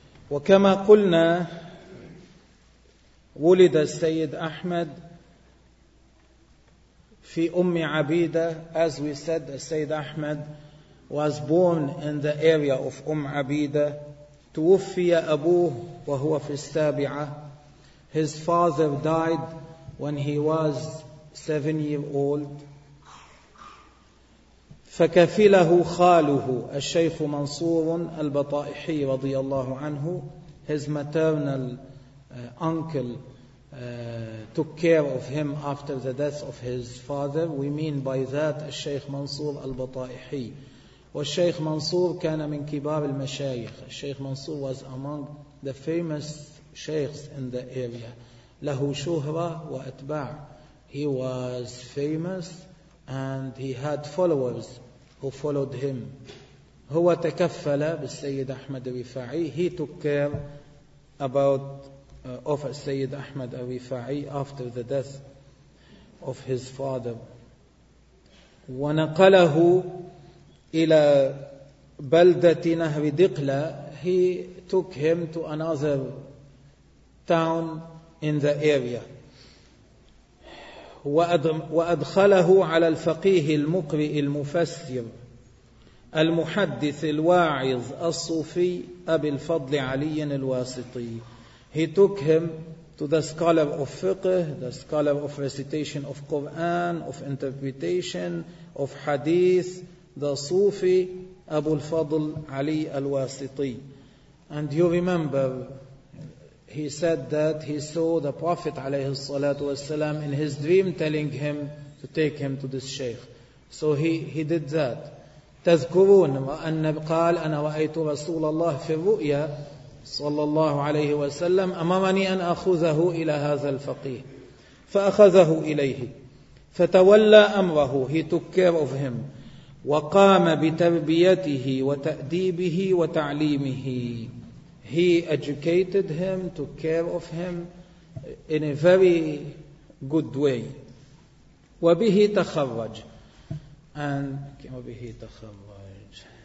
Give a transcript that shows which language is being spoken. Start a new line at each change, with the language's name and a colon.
Arabic: وكما قلنا ولد السيد أحمد في أم عبيدة.
English: As we said, السيد أحمد was born in the area of أم عبيدة.
Arabic: توفي أبوه وهو في السابعة.
English: His father died when he was 7 years old.
Arabic: فكفله خاله الشيخ منصور البطائحي رضي الله عنه
English: his maternal uncle took care of him after the death of his father. We mean by that الشيخ منصور البطائحي.
Arabic: والشيخ منصور كان من كبار المشايخ.
English: الشيخ منصور was among the famous sheikhs in the area.
Arabic: له شهرة وأتباع.
English: He was famous and he had followers who followed him.
Arabic: هو تكفل بالسيد أحمد الرفاعي.
English: He took care about of السيد أحمد الرفاعي after the death of his father.
Arabic: ونقله إلى بلدة نهر دقلة.
English: He took him to another town in the area.
Arabic: وأدخله على الفقيه المقرئ المفسر المحدث الواعظ الصوفي أبي الفضل علي الواسطي.
English: He took him to the scholar of fiqh, the scholar of recitation of Quran, of interpretation, of hadith, the Sufi Abu al-Fadl Ali al-Wasiti. And you remember, he said that he saw the Prophet alayhi salatu wasalam in his dream telling him to take him to this sheikh. So he did that.
Arabic: تذكرون أن قال أنا رأيت رسول الله في الرؤيا صلى الله عليه وسلم أمرني أن أخذه إلى هذا الفقيه فأخذه إليه فتولى أمره.
English: He took care of him.
Arabic: وقام بتربيته وتأديبه وتعليمه.
English: He educated him, took care of him in a very good way.
Arabic: وبه تخرج.
English: And
Arabic: وبه تخرج.